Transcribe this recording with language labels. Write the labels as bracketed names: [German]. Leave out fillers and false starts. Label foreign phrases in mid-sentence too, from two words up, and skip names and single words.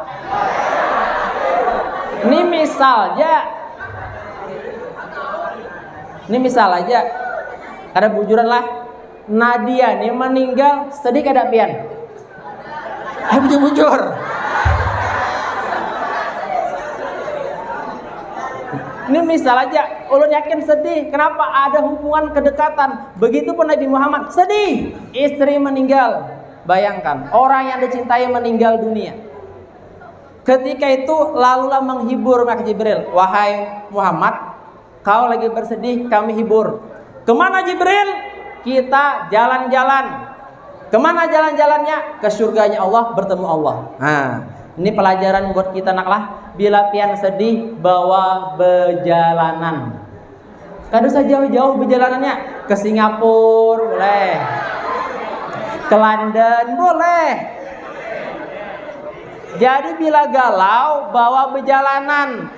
[Banjar] Nih misal aja. Ada bujuran lah. Nadia nih meninggal, sedih kada pian? Bujur-bujur. Ini misal aja, ulun yakin sedih. Kenapa? [Indonesian] Ada hubungan kedekatan. Begitupun Nabi Muhammad sedih, istri meninggal. Bayangkan, orang yang dicintai meninggal dunia. Ketika itu lalulah menghibur malaikat Jibril. Wahai Muhammad, kau lagi bersedih, kami hibur. Kemana Jibril? Kita jalan-jalan. Kemana jalan-jalannya? Ke surganya Allah, bertemu Allah. Nah, ini pelajaran buat kita naklah. [Banjar] Bila pian sedih, bawa berjalanan. Kada usah jauh-jauh berjalanannya. Ke Singapura boleh, ke London boleh. Jadi bila galau, bawa berjalanan.